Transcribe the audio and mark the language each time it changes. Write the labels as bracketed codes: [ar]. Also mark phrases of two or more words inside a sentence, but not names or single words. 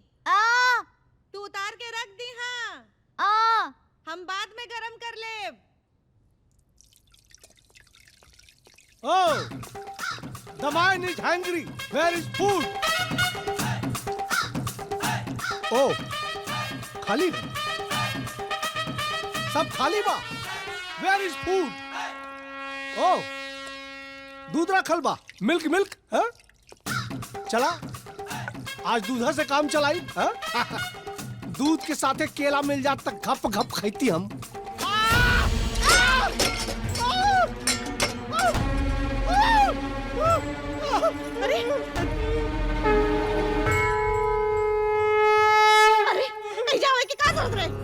[bho] तू उतार के रख दी। हाँ, हम बाद में गरम कर लेब। [en] Oh, the man is hungry. Where is food? [bho] Oh, खाली है। सब खाली बा। [en] Where is food? [bho] ओ दूध रखल बा। [en] milk milk [bho] है? चला आज दूध से काम चलाई है? दूध के साथे केला मिल जात तक घप घप खाती हम। अरे अरे जावे की का जरूरत रहे?